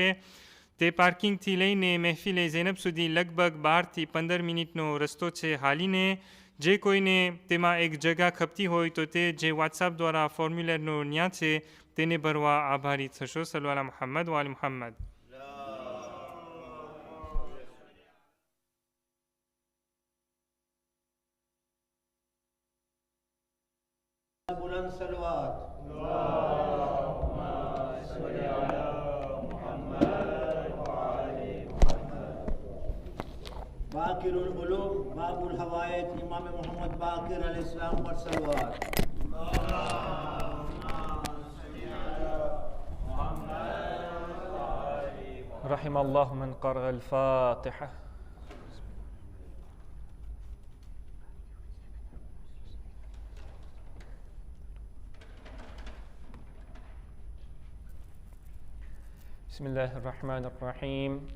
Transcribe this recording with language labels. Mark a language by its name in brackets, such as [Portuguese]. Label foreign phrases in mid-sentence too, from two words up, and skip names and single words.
[Gujarati] તે પાર્કિંગથી લઈને મહેફિલે ઝૈનબ સુધી લગભગ 12 થી 15 મિનિટનો રસ્તો છે હાલીને। જે કોઈને તેમાં એક જગ્યા ખપતી હોય તો તે જે વોટ્સએપ દ્વારા ફોર્મ્યુલરનો ન્યા છે તેને ભરવા આભારી થશો। [Arabic] صلوا على محمد وآل محمد. [Urdu] بلند صلوات. باقر العلوم باب الهدایت امام محمد باقر علیہ السلام پر صلوات. [Arabic] رحم الله من قرأ الفاتحة. بسم الله الرحمن الرحيم.